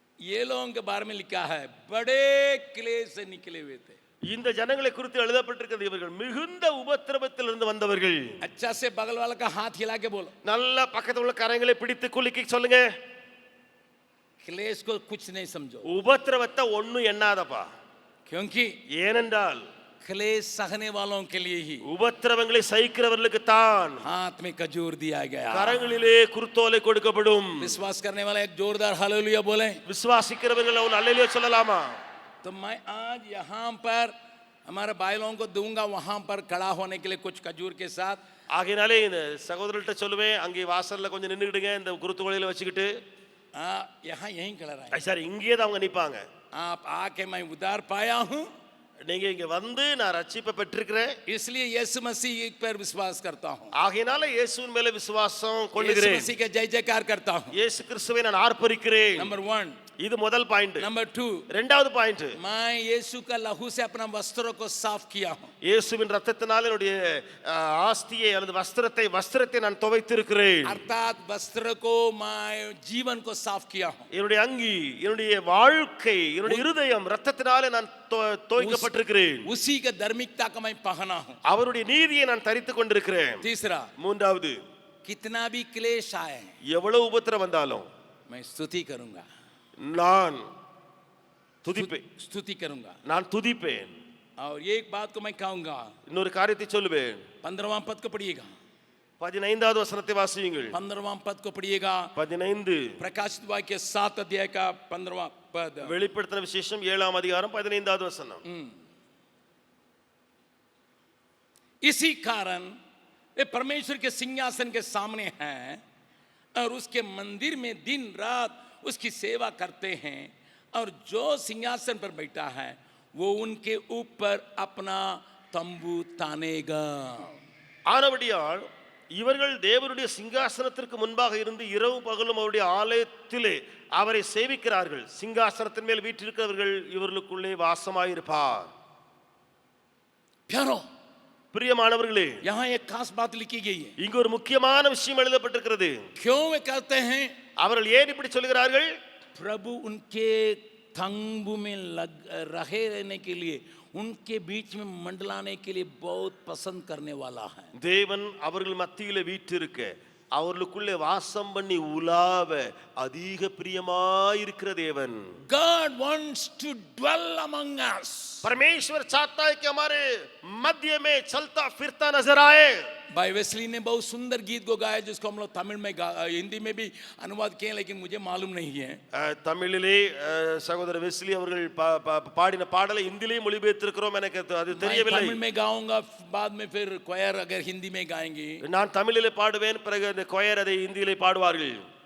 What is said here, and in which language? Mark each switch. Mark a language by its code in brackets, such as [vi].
[hi] ये लोगों के बारे में लिखा है, बड़े क्लेश से निकले हुए थे. [ta] இந்த ஜனங்களை குறித்து எழுதப்பட்டிருக்கிறது, இவர்கள் மிகுந்த உபத்திரவத்திலிருந்து வந்தவர்கள். [hi] अच्छा से बगल वाला का हाथ हिला के बोलो, [ta] நல்ல பக்கத்துல உள்ள கரங்களை பிடித்து குலுக்கி சொல்லுங்க, [hi] क्लेश को कुछ नहीं समझो. [ta] உபத்திரவத்தை ஒண்ணும் எண்ணாதப்பா. [hi] क्योंकि [ta] ஏனென்றால் [hi] क्लेश सहने वालों के लिए ही [ta] உபத்திரவங்களை சகிக்கிறவர்களுக்கு தான் [hi] हाथ में खजूर दिया गया। [ta] கரங்களிலே குருத்தோலை கொடுக்கப்படும்। [hi] विश्वास करने वाला एक जोरदार हालेलुया बोले। [ta] விசுவாசிக்கிறவர்கள் ஒரு அல்லேலூயா சொல்லலாமா? [hi] तो मैं आज यहाँ पर हमारे भाइयों को दूंगा वहां पर खड़ा होने के लिए कुछ खजूर के साथ। [ta] ஆகையினாலே இந்த சகோதரர்கிட்ட சொல்லுவேன், அங்கே வாசல்ல கொஞ்சம் நின்னுக்கிடுங்க இந்த குருத்தோலையில வச்சுக்கிட்டு। [hi] यहाँ यहीं खड़ा रहे। [ta] சார் இங்கேயே தான் அவங்க நிப்பாங்க। [hi] आप आके मैं उद्धार पाया हूँ, [ta] நீங்க இங்க வந்து நான் ரட்சிப்பை பெற்றிருக்கிறேன், [hi] इसलिए यीशु मसीह पर विश्वास करता हूँ, [ta] ஆகையினால இயேசுவின் மேல விசுவாசம் [hi] यीशु [ta] கொள்ளுகிறேன், [hi] मसीह के जय जयकार करता हूँ। [ta] இயேசு கிறிஸ்துவை நான் ஆர்ப்பரிக்கிறேன்। [hi] नंबर 1। [ta] இது முதல் பாயிண்ட்। [hi] नंबर 2, [ta] இரண்டாவது பாயிண்ட், [hi] मैं यीशु का लहू से अपना वस्त्रों को साफ किया हूँ। [ta] இயேசுவின் ரத்தத்தினால் என்னுடைய ஆஸ்தியை அல்லது வஸ்திரத்தை நான் துவைத்திருக்கிறேன்। [hi] अर्थात वस्त्र को मैं जीवन को साफ किया हूँ। [ta] என்னுடைய அங்கி, என்னுடைய வாழ்க்கை, என்னுடைய இருதயம் ரத்தத்தினாலே நான் துவைக்கப்பட்டிருக்கிறேன்। [hi] उसी के धार्मिकता का मैं पहना हूँ। [ta] அவருடைய நீதியை நான் தரித்துக் கொண்டிருக்கிறேன்। [hi] तीसरा, [ta] மூன்றாவது, [hi] कितना भी क्लेश आए [ta] எவ்வளவு உபத்திரம் வந்தாலும் [hi] मैं स्तुति करूंगा, [ta] நான் துதிப்பேன், [hi] स्तुति करूंगा। [ta] நான் துதிப்பேன்। [hi] और एक बात को मैं कहूंगा, [ta] இன்னொரு காரியத்தை சொல்லுவேன்। [hi] 15वां पद को पढ़िएगा, [ta] 15வது வசனத்தை வாசியுங்கள்। [hi] 15वां पद को पढ़िएगा। 15 प्रकाशित वाक्य 7 अध्याय का 15वां पद। [ta] வெளிப்படுத்தின விசேஷம் 7ஆம் அதிகாரம் 15வது வசனம்। [hi] इसी कारण वे परमेश्वर के सिंहासन के सामने हैं और उसके मंदिर में दिन रात उसकी सेवा करते हैं, और जो सिंहासन पर बैठा है वो उनके ऊपर अपना तंबू तानेगा। [ta] ஆனபடியால் இவர்கள் தேவனுடைய சிங்காசனத்திற்கு முன்பாக இருந்து இரவு பகலும் அவருடைய ஆலயத்திலே அவரை சேவிக்கிறார்கள்। சிங்காசனத்தின் மேல் வீற்றிருக்கிறவர்கள் இவர்களுக்குள்ளே வாசமாயிருப்பார்। [hi] प्यारो, [ta] பிரியமானவர்களே, [hi] यहाँ एक खास बात लिखी गई है। [ta] இங்கு ஒரு முக்கியமான விஷயம் எழுதப்பட்டிருக்கிறது। [hi] क्यों वे कहते हैं? [ta] அவர்கள் ஏன் இப்படி சொல்கிறார்கள்? [hi] प्रभु उनके तंबू में रहे रहने के लिए, उनके बीच में मंडलाने के लिए बहुत पसंद करने वाला है। [ta] தேவன் அவர்கள் மத்தியிலே வீற்றிருக்க, அவர்களுக்குள்ளே வாசம் பண்ணி உலாவ அதிக பிரியமாயிருக்கிற தேவன்। [en] God wants to dwell among us. [hi] परमेश्वर चाहता है कि हमारे मध्य में चलता फिरता नजर आए। भाई वेस्ली ने बहुत सुंदर गीत को गाया, जिसको हम लोग तमिल में हिंदी में भी अनुवाद किए, लेकिन मुझे मालूम नहीं है। [ta] தமிழிலே சகோதரர் வெஸ்லி அவர்கள் பாடின பாடலை இந்தியிலே மொழிபெயர்த்திருக்கிறோம், எனக்கு அது தெரியவில்லை। [hi] तमिल में गाऊंगा, बाद में फिर क्वायर अगर हिंदी में गाएंगे। [ta] நான் தமிழிலே பாடுவேன், பிறகு அந்த கொயர் அதை இந்தியிலே பாடுவார்கள்।